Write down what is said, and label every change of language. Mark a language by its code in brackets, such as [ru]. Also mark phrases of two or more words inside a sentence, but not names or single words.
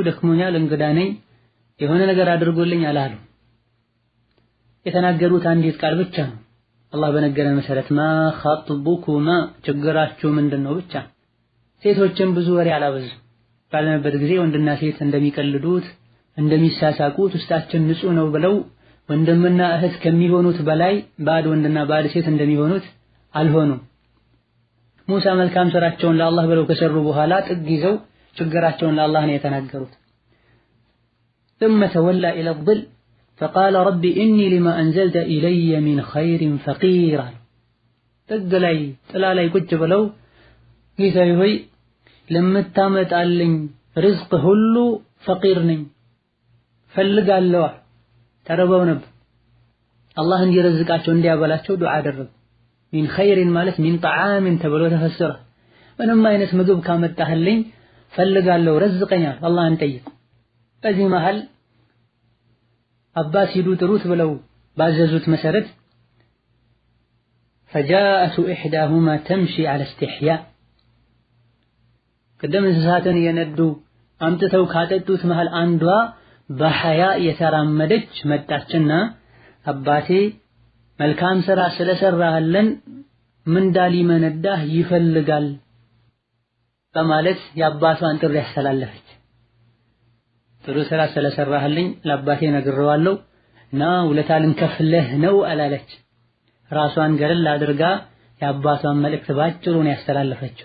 [am] ደክሞኛል፣ እንግዳ ነኝ፣ የሆነ ነገር አድርጎልኝ አላሉ። የተናገሩት አንዲት ቃል ብቻ ነው። አላህ በነገረን መሰረት [ar] ما خطبكما [am] ችግራችሁ ምንድነው ብቻ። ሴቶችን ብዙ ወሬ አላበዙ። ባለንበት ጊዜ ወንድና ሴት እንደሚቀልዱት እንደሚሳሳቁት ውስጣችን ንጹህ ነው ብለው ወንድምና እህት ከሚሆኑት በላይ ባድ ወንድና ባድ ሴት እንደሚሆኑት አልሆኑም። ሙሳ መልካም ስራቸውን ለአላህ ብለው ከሰሩ በኋላ ጥግ ይዘው ችግራቸውን ለአላህ ነው የተናገሩት። [ar] ثم تولى إلى الظل فقال رب إني لما أنزلت إلي من خير فقير [am] ጥግ ላይ ጥላ ላይ ቁጭ ብለው ጌታዬ ሆይ ለምታመጣልኝ ርዝቅ ሁሉ ፈቂር ነኝ ፈልጋለሁ። ተረበው ነበር። አላህ እንዲረዝቃቸው እንዲያበላቸው ዱዓ አደረጉ። [ar] من خير [am] ማለት [ar] من طعام [am] ተብሎ ተፈሰረ። ምንም አይነት ምግብ ካመጣህልኝ ፈልጋለሁ፣ ረዝቀኛል፣ አላህን ጠይቁ። በዚህ መሃል አባስ ሂዱ ጥሩት ብለው ባዘዙት መሰረት [ar] فجاءت إحداهما تمشي على استحياء قدام [am] እንስሳትን የነዱ አምጥተው ካጠጡት መሃል አንዷ በሐያ የተራመደች መጣችና አባቴ መልካም ስራ ስለሰራህልን ምንዳ ሊመነዳህ ይፈልጋል በማለት የአባቷን ጥሪ ያስተላለፈች። ጥሩ ስራ ስለሰራህልኝ ለአባቴ ነግሬዋለሁ እና ውለታ ልንከፍልህ ነው አላለች። ራሷን ገለል አድርጋ የአባቷን መልእክት ባጭሩ ነው ያስተላለፈችው።